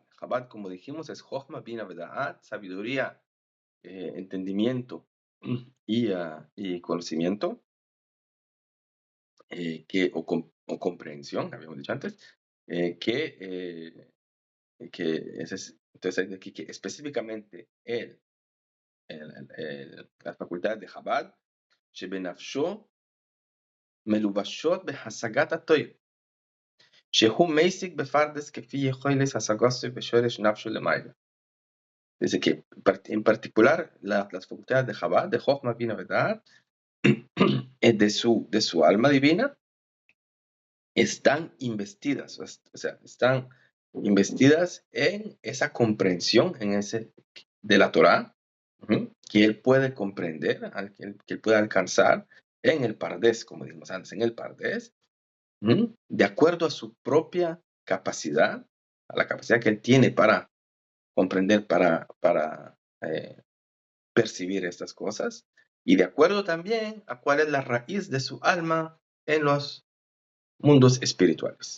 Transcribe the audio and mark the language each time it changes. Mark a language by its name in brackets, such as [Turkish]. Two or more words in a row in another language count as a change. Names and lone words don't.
[Spanish] Chabad, como dijimos, es [Hebrew] חכמה בינה ודעת, [Spanish] sabiduría, entendimiento y conocimiento, o comprensión, habíamos dicho antes, que entonces aquí que específicamente las facultades de Chabad, [Hebrew] שבנפשו מלובשות בהשגת הטוב, שהוא משיג בפרדס כפי יכולת השגתו בשורש נפשו למעלה. [Spanish] Dice que en particular las facultades de Chabad, de [Hebrew] חכמה בינה ודעת, [Spanish] de su alma divina, están investidas, o sea, están investidas en esa comprensión de la Torá, que él puede comprender, que él puede alcanzar en el Pardes, como dijimos antes, en el Pardes, de acuerdo a su propia capacidad, a la capacidad que él tiene para comprender, para percibir estas cosas, y de acuerdo también a cuál es la raíz de su alma en los mundos espirituales.